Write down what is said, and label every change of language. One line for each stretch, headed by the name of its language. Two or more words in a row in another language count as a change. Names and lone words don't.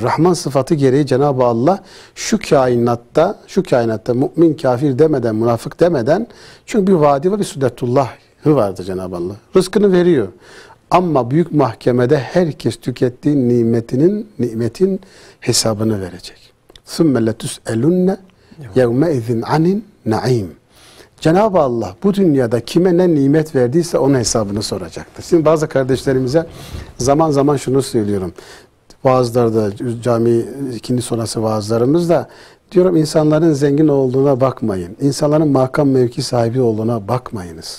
Turkish: Rahman sıfatı gereği Cenab-ı Allah şu kainatta mümin, kafir demeden, münafık demeden, çünkü bir vaadi ve bir sünnetullahı vardır Cenab-ı Allah. Rızkını veriyor. Ama büyük mahkemede herkes tükettiği nimetin hesabını verecek.
Arabic: ثُمَّ لَتُسْأَلُنَّ يَوْمَئِذٍ عَنِ النَّعِيمِ.
Turkish: Cenab-ı Allah bu dünyada kime ne nimet verdiyse onun hesabını soracaktır. Şimdi bazı kardeşlerimize zaman zaman şunu söylüyorum. Vaazlarda, cami ikindi sonrası vaazlarımızda diyorum, insanların zengin olduğuna bakmayın. İnsanların makam mevki sahibi olduğuna bakmayınız.